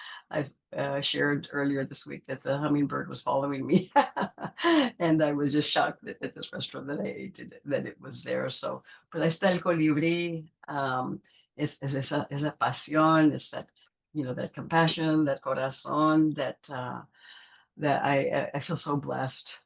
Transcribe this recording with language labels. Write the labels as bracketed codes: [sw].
[en] I've shared earlier this week that the hummingbird was following me, and I was just shocked at this restaurant that I ate that it was there. So, but [es] ahí está el colibrí. Es esa pasión, [en] it's that, that compassion, that corazón, that I feel so blessed.